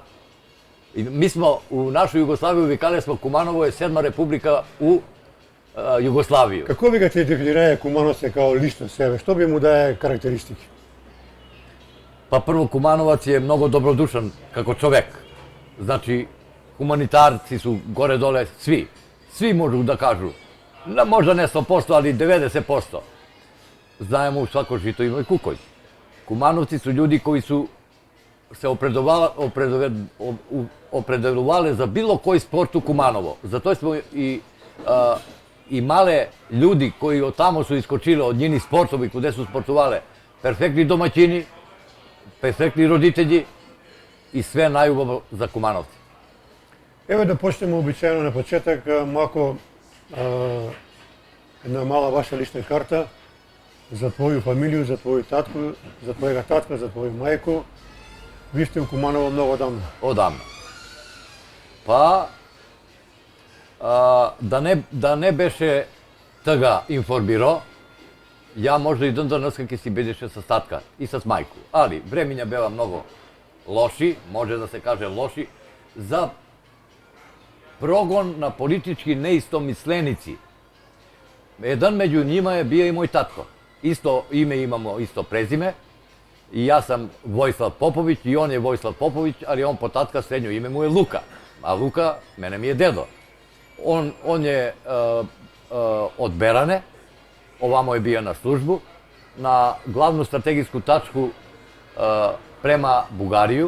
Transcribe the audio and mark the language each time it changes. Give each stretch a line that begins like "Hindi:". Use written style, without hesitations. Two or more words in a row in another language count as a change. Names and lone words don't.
Macedonian: И ми смо у нашу Југославiju викале смо Куманово е седма република у Југославiju. Како би га те дефинираја Кумановце као лично себе? Што би му дае карактеристики? Па прво Кумановац е многу добродушан како човек.
Serbian: Значи, хуманитарци су горе-доле сви. Svi možu da kažu, možda ne 100%, ali 90%. Znajemo u svako žito ima i kukolj. Kumanovci su ljudi koji su se opredelovali za bilo koji sport u Kumanovo. Zato smo i male ljudi koji od tamo su iskočili od njeni sportovi kude su sportovali. Perfektni domaćini, perfektni roditelji i sve najubavo za Kumanovci.
Macedonian: Ево да почнемо обичајно на почеток, малку една мала ваша лична карта за твоју фамилију, за твоју татку, за твојега татка, за твоју мајку. Ви сте у Куманово многу одамна. Одамна. Па, да не беше тага информиро, ја можда и денеска ќе си бидеше со татка и со мајку. Али, времења беа многу лоши, може да се каже лоши, за прогон на политички неистомисленици.
Serbian: Jedan među njima je bio i moj tatko. Isto ime imamo, isto prezime. I ja sam Vojislav Popović i on je Vojislav Popović, ali on po tatka srednjo ime mu je Luka. A Luka, mene mi je dedo. On je od Berane, ovamo je bio na službu, na glavnu strategijsku tačku prema Bugariju.